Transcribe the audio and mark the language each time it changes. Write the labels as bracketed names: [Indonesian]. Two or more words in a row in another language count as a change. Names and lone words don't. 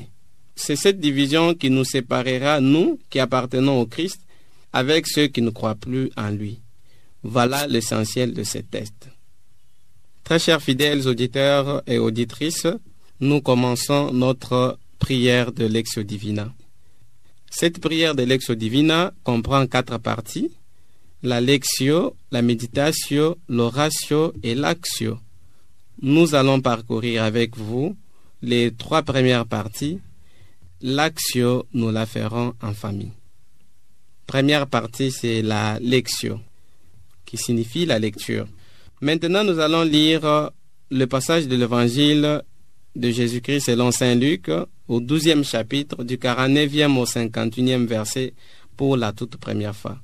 [French] C'est cette division qui nous séparera, nous qui appartenons au Christ, avec ceux qui ne croient plus en lui. Voilà l'essentiel de ce texte. Très chers fidèles auditeurs et auditrices, nous commençons notre prière de [Latin] Lectio Divina. [French] Cette prière de [Latin] Lectio Divina [French] comprend 4 parties: la Lectio, la Meditatio, l'Oratio et l'Actio. Nous allons parcourir avec vous les 3 premières parties. L'Actio, nous la ferons en famille. Première partie, c'est la Lectio, qui signifie la lecture. Maintenant, nous allons lire le passage de l'Évangile de Jésus-Christ selon Saint Luc, au 12e chapitre, du 49e au 51e verset, pour la toute première fois.